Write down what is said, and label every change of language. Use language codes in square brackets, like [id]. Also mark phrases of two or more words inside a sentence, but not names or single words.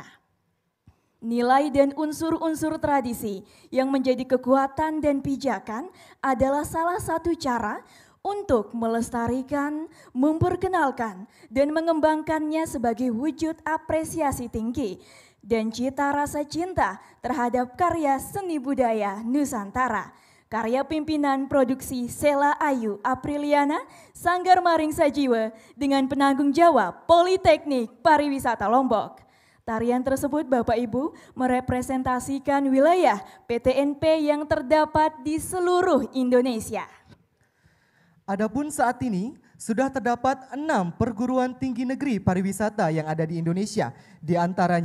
[id] Nilai dan unsur-unsur tradisi yang menjadi kekuatan dan pijakan adalah salah satu cara untuk melestarikan, memperkenalkan, dan mengembangkannya sebagai wujud apresiasi tinggi dan cita rasa cinta terhadap karya seni budaya Nusantara. Karya pimpinan produksi Sela Ayu Apriliana, Sanggar Maring Sajiwa dengan penanggung jawab Politeknik Pariwisata Lombok. Tarian tersebut Bapak Ibu merepresentasikan wilayah PTNP yang terdapat di seluruh Indonesia. Adapun saat ini sudah terdapat 6 perguruan tinggi negeri pariwisata yang ada di Indonesia.